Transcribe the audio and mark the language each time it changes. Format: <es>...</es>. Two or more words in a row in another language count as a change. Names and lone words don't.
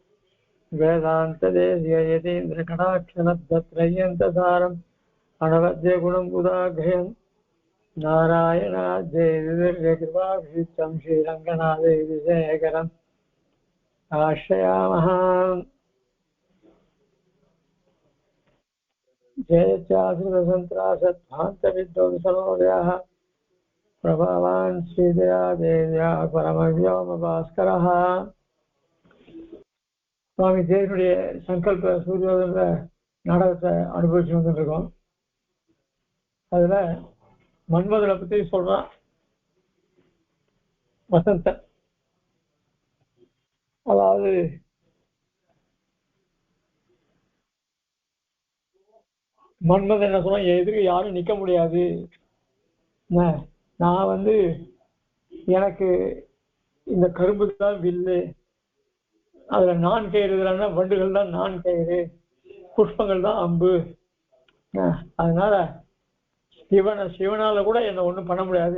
<sa>वेदान्तदेशीयतीन्द्रकटाक्षणद्वत्रय्यन्तसारम् अनवद्यगुणं बुधाघ्रयं नारायणाद्यैर्कृपाभिषिक्तं श्रीरङ्गनाथेशेखरम् आश्रयामः जयत्याश्रितसन्त्रासध्वान्तविध्वंसनोदयः प्रभावान् श्रीदया देव्या परमव्योमभास्करः</sa> <ta>சுவாமி தேவனுடைய சங்கல்ப சூரியோதய நாடகத்தை அனுபவிச்சு வந்துட்டு இருக்கோம். அதுல மன்மதனை பத்தி சொல்றான் வசந்தன். அதாவது மன்மதன் என்ன சொன்னா, எதிர்க்கு யாரும் நிக்க முடியாது, நான் எனக்கு இந்த கரும்பு தான் வில்லு, அதுல நான் கயிறு வண்டுகள் தான் நான் கயிறு, புஷ்பங்கள் தான் அம்பு, அதனால சிவனால கூட என்ன ஒண்ணும் பண்ண முடியாது.</ta>